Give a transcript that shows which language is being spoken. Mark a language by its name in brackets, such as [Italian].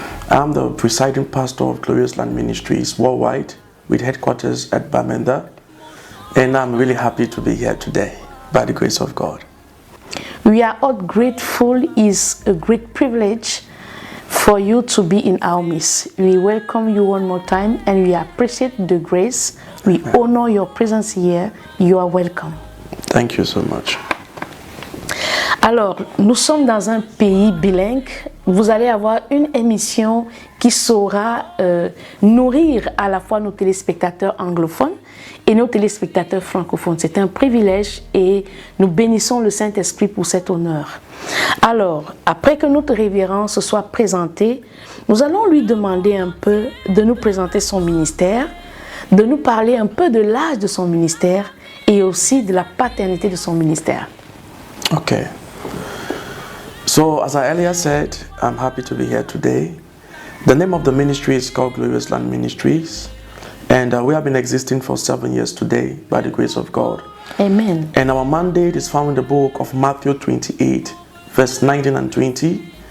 [English] I'm the presiding pastor of Glorious Land Ministries worldwide with headquarters at Bamenda, and I'm really happy to be here today by the grace of God. We are all grateful. It's a great privilege for you to be in our midst. We welcome you one more time and we appreciate the grace. We honor your presence here. You are welcome. Thank you so much. [French] Alors, nous sommes dans un pays bilingue. Vous allez avoir une émission qui saura nourrir à la fois nos téléspectateurs anglophones et nos téléspectateurs francophones. C'est un privilège et nous bénissons le Saint-Esprit pour cet honneur. Alors, après que notre révérend se soit présenté, nous allons lui demander un peu de nous présenter son ministère, de nous parler un peu de l'âge de son ministère et aussi de la paternité de son ministère. [English] Okay. So, as I earlier said, I'm happy to be here today. The name of the ministry is called Glorious Land Ministries, and we have been existing for 7 years today by the grace of God. Amen. And our mandate is found in the book of Matthew 28, verse 19 and 20.